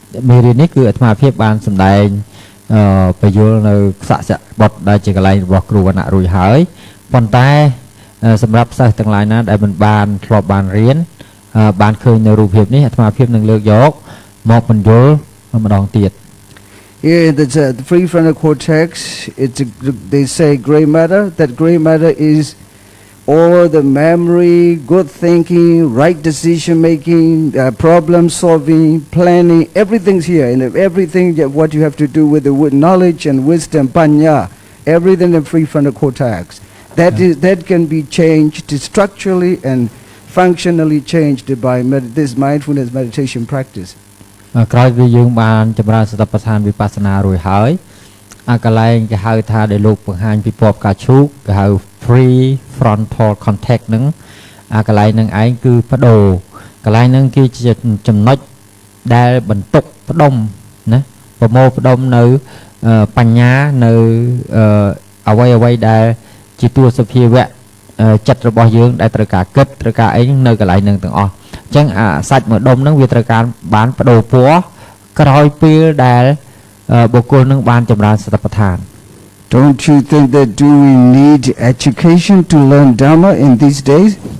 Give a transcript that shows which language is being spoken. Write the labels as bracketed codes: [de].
[km] មេរៀននេះគឺអាត្មាភាពបានសម្ដែងបញ្យល់នៅខ្សែបទដែលជាកន្លែងរបស់គ្រូវណ្ណៈរួចហើយប៉ុន្តែសម្រាប់សិស្សទាំងឡាយណាដែលមិនបានធ្លាប់បានរៀនបានឃើញនៅរូបភាពនេះអាត្មាភាពនឹងលើកយកមកបញ្យល់ម្ដងទៀត [en] Here the prefrontal cortex, they say gray matter. That gray matter is all the memory, good thinking, right decision making, problem solving, planning. Everything's here, and everything what you have to do with the knowledge and wisdom, panya, everything in prefrontal cortex. That can be changed structurally and functionally changed by this mindfulness meditation practice. [km] ក្រោយពីយើងបានចម្រើនសតិប្បដ្ឋានវិបស្សនារួចហើយអាកន្លែងគេហៅថាដែលលោកបង្ហាញពីពពកាឈូកគេហៅ prefrontal cortex ហ្នឹងអាកន្លែងហ្នឹងឯងគឺបដូរកន្លែងហ្នឹងគឺជាចំណុចដែលបន្ទុកផ្ដុំណាប្រមូលផ្ដុំនៅបញ្ញានៅ អ្វីដែលជាតួសភាវៈចិត្តរបស់យើងដែលត្រូវការគិតត្រូវការអីនៅកន្លែងហ្នឹងទាំងអស់អញ្ចឹងអាសាច់មួយដុំហ្នឹងវាត្រូវការបានបដូរពណ៌ក្រោយពេលដែលបុគ្គលនឹងបានចម្រើនសតិប្បដ្ឋាន [en] Don't you think that do we need education to learn Dharma in these days?